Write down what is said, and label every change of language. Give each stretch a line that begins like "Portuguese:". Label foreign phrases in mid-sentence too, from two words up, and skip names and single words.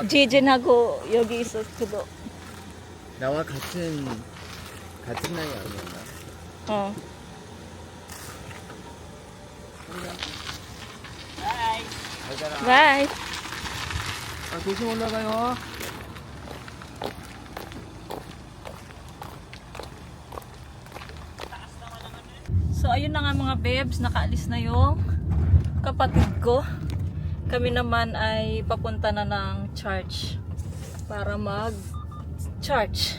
Korean: 지진하고 여기 있었거든. 나와 같은 나이 아니었나? 어. 잘 자라.
English: Bye. 자, 조심 올라가요.
Filipino: So ayun na nga mga babes, nakaalis na yung kapatid ko. Kami naman ay papunta na ng church para mag-church.